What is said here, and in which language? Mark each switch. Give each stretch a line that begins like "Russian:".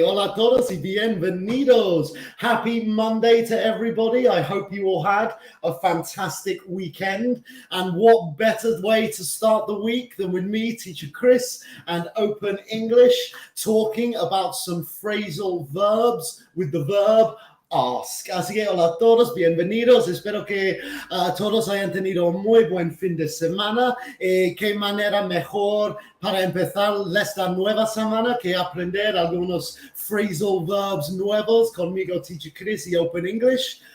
Spanish: Hola a todos y bienvenidos.
English: Happy Monday to everybody. I hope you all had a fantastic weekend. And what better way to start the week than with me, Teacher Chris, and Open English, talking about some phrasal verbs with the verb ask.
Spanish: Así que hola a todos, bienvenidos. Espero que todos hayan tenido un muy buen fin de semana. Qué manera mejor para empezar esta nueva semana que aprender algunos phrasal verbs nuevos conmigo, Teacher Chris y Open English.